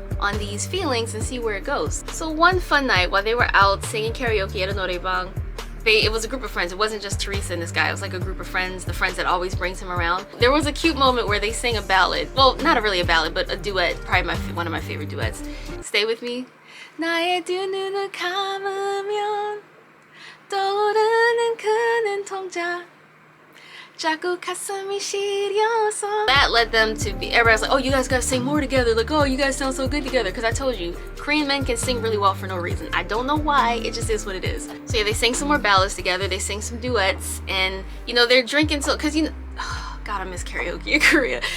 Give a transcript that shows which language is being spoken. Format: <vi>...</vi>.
<en>on these feelings and see where it goes. So one fun night while they were out singing karaoke at a norebang, it was a group of friends. It wasn't just Teresa and this guy. It was like a group of friends, the friends that always brings him around. There was a cute moment where they sang a ballad. Well, not really a ballad, but a duet. Probably one of my favorite duets. Stay with me.</en> <ko>나의 두 눈을 감으면 떠오르는 그는 통장. 자꾸 가슴이 시려서.</ko> <en>That led them to be, everybody's like, oh, you guys gotta sing more together. Like, oh, you guys sound so good together. Because I told you, Korean men can sing really well for no reason. I don't know why, it just is what it is. So yeah, they sang some more ballads together. They sang some duets. And, you know, they're drinking so, because, you know, oh, God, I miss karaoke in Korea.</en>